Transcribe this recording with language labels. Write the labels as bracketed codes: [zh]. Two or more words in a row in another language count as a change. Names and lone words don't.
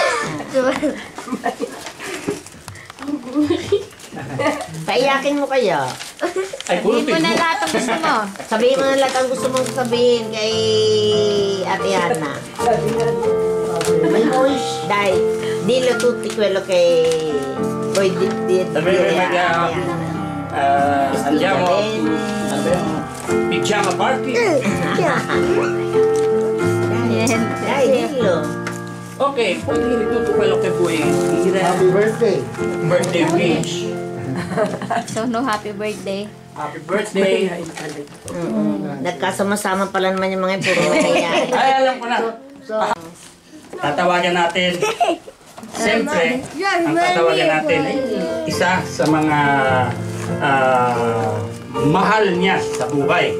[tl] Paiyakin mo kaya. Ay, puro Sabihin mo na lahat ang gusto mo. Sabihin mo na lahat ang gusto mong sabihin kay Ate Hana. Dahil, [it] dilo tutti quello che puoi dire a andiamo pijama party. Dai, dillo. Okay, pwede tutto quello che vuoi dire. [en] Happy birthday. Birthday wish. So, no happy birthday. Happy birthday. [tl] Nagkasama-sama pala naman yung mga puro nangyayari. Ay, alam ko na. Tatawagan natin. Siyempre, ang tatawagan natin ay isa sa mga mahal niya sa buhay.